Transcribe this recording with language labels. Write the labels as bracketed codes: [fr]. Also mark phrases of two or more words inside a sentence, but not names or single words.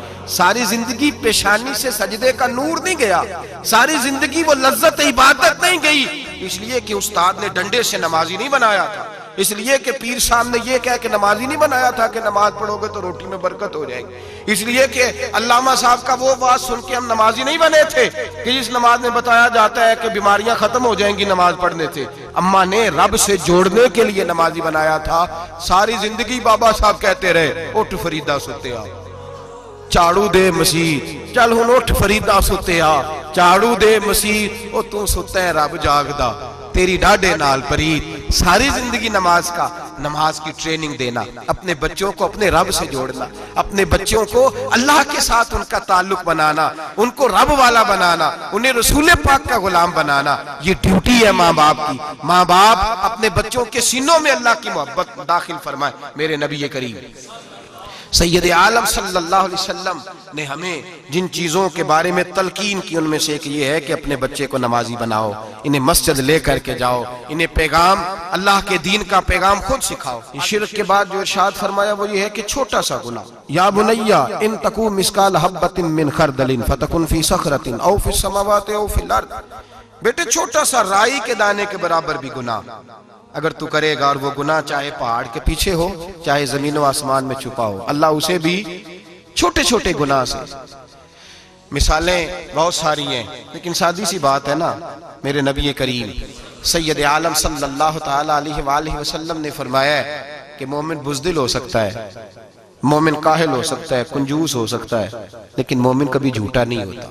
[ur] ساری زندگی پیشانی سے سجدے کا نور نہیں گیا، ساری زندگی وہ لذت عبادت نہیں گئی، اس لیے کہ استاد نے ڈنڈے سے نمازی نہیں بنایا تھا، اس لیے کہ پیر صاحب نے یہ کہہ کہ نمازی نہیں بنایا تھا کہ نماز پڑھو گے تو روٹی میں برکت ہو جائے گی، اس لیے کہ علامہ صاحب کا وہ بات سن کے ہم نمازی نہیں بنے تھے کہ جس نماز میں بتایا جاتا ہے کہ بیماریاں ختم ہو جائیں گی نماز پڑھنے سے۔ اماں نے رب سے جوڑنے کے لیے نمازی بنایا تھا۔ ساری زندگی بابا صاحب کہتے رہے [pa] اٹھ فریدہ ستے آ، چاڑو دے مسیح، چل ہن اٹھ فریدہ ستے آ، چاڑو دے مسیح، او تو ستے ہیں رب جاگدا تیری ڈاڈے نال پرید۔ [ur] ساری زندگی نماز کی ٹریننگ دینا، اپنے بچوں کو اپنے رب سے جوڑنا، اپنے بچوں کو اللہ کے ساتھ ان کا تعلق بنانا، ان کو رب والا بنانا، انہیں رسول پاک کا غلام بنانا، یہ ڈیوٹی ہے ماں باپ کی۔ ماں باپ اپنے بچوں کے سینوں میں اللہ کی محبت داخل فرمائے۔ میرے نبی کریم سید عالم [ar] صلی اللہ علیہ وسلم [ur] نے ہمیں جن چیزوں کے بارے میں تلقین کی ان میں سے ایک یہ ہے کہ اپنے بچے کو نمازی بناؤ، انہیں مسجد لے کر کے جاؤ، انہیں پیغام اللہ کے دین کا پیغام خود سکھاؤ۔ شرک کے بعد جو ارشاد فرمایا وہ یہ ہے کہ چھوٹا سا گناہ، [ar] یا بنیا ان تکو مثقال حبۃ من خردل فتکن فی صخرۃ او فی السماوات او فی الارض، [ur] بیٹے چھوٹا سا رائی کے دانے کے برابر بھی گناہ اگر تو کرے گا، اور وہ گناہ چاہے پہاڑ کے پیچھے ہو چاہے زمین و آسمان میں چھپا ہو، اللہ اسے بھی چھوٹے چھوٹے گناہ سے۔ مثالیں بہت ساری ہیں لیکن سادی سی بات ہے نا، میرے نبی کریم سید عالم [ar] صلی اللہ تعالی علیہ وآلہ وسلم [ur] نے فرمایا ہے کہ مومن بزدل ہو سکتا ہے، مومن کاہل ہو سکتا ہے، کنجوس ہو سکتا ہے، لیکن مومن کبھی جھوٹا نہیں ہوتا۔